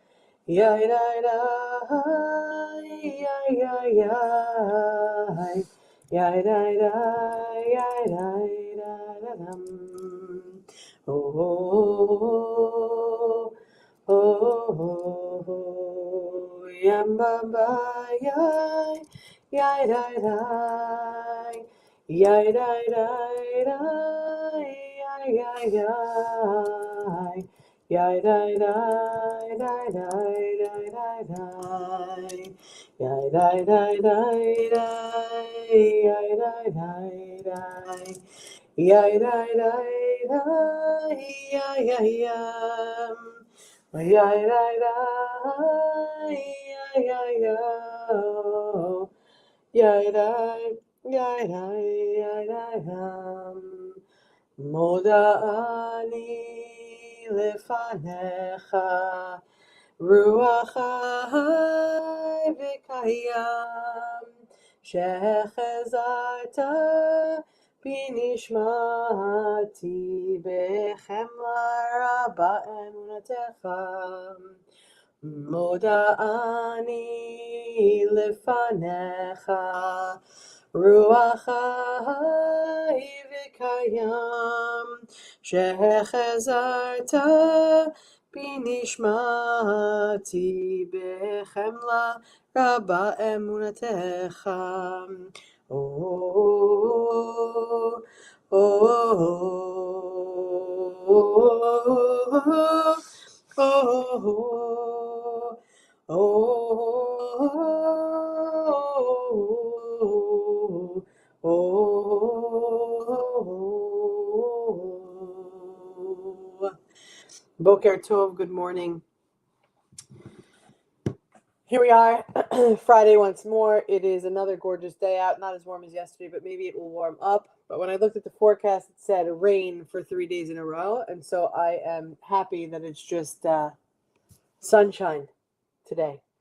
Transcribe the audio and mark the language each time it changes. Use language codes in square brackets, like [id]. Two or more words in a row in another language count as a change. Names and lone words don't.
[he] yadidam, yadidam. Oh, oh, oh, oh, yamba, yai. Yai dai dai, yai dai dai dai, yai yai yai, yai dai dai dai dai dai dai dai, yai dai dai dai dai, yai dai dai dai, yai dai dai dai, yai yai yam. Yai dai dai, yai yai yo. Yai dai, yai dai, yai dai dam. מודה אני לפניך, רוח חי וקיים, שהחזרת בנשמתי בחמלה רבה אמונתך. מודה אני לפניך, רוח חי וקיים, שהחזרת בנשמתי בחמלה רבה אמונתך. Oh, oh, oh, oh, oh. בוקר טוב, [en] good morning. Here we are, Friday once more. It is another gorgeous day out. Not as warm as yesterday, but maybe it will warm up. But when I looked at the forecast, it said rain for 3 days in a row. And so I am happy that it's just sunshine today.